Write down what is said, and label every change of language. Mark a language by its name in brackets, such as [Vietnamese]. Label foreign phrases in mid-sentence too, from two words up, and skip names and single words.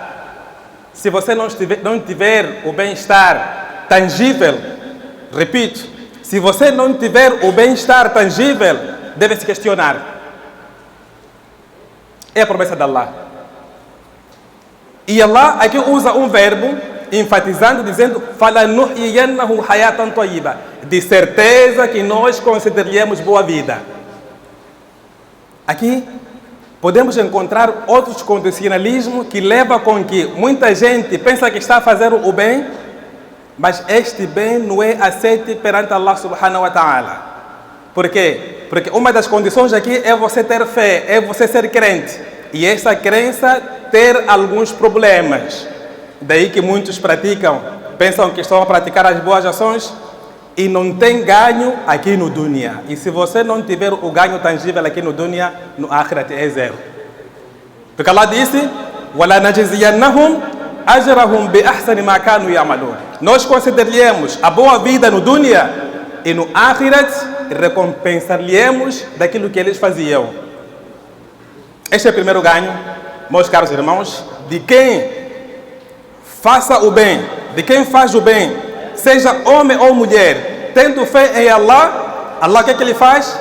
[Portuguese] Se você não tiver o bem-estar tangível, repito, se você não tiver o bem-estar tangível, deve se questionar. É a promessa de Allah. E Allah aqui usa um verbo enfatizando, dizendo [Arabic] فلنحيينه حياة طيبة. [Portuguese] De certeza que nós concederemos boa vida. Aqui podemos encontrar outros condicionalismos que levam com que muita gente pensa que está a fazer o bem, mas este bem não é aceito perante [Arabic] الله سبحانه وتعالى. [Portuguese] Por quê? Porque uma das condições aqui é você ter fé, é você ser crente. E essa crença ter alguns problemas. Daí que muitos pensam que estão a praticar as boas ações e não tem ganho aqui no dunya. E se você não tiver o ganho tangível aqui no dunya, no akhirat é zero. Porque Allah disse, [Arabic] وَلَا نَجْزِيَنَّهُمْ أَجْرَهُمْ بِأَحْسَنِ مَا كَانُوا يَعْمَلُونَ. [Portuguese] Nós consideraremos a boa vida no dunya e no akhirat recompensar-lhe-emos daquilo que eles faziam. Este é o primeiro ganho, meus caros irmãos, de quem faça o bem, de quem faz o bem, seja homem ou mulher, tendo fé em Allah, Allah o que ele faz?